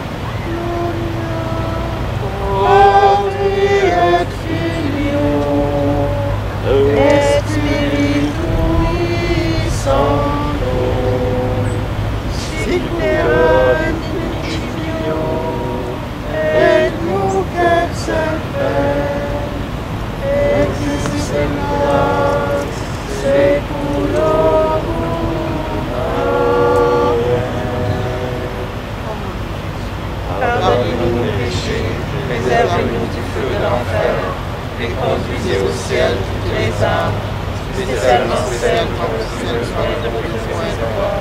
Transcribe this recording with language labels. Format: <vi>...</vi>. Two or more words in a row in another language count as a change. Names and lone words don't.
<la>Patri et Filio et Spiritui Sancto, sic erat in principio et nunc et semper et seculorum seculorum. Amen.</la> <fr>Pardonnez-nous nos péchés, préservez-nous du feu de l'enfer, et conduisez au ciel toutes les âmes, spécialement celles qui ont le plus besoin de vos miséricordes.</fr>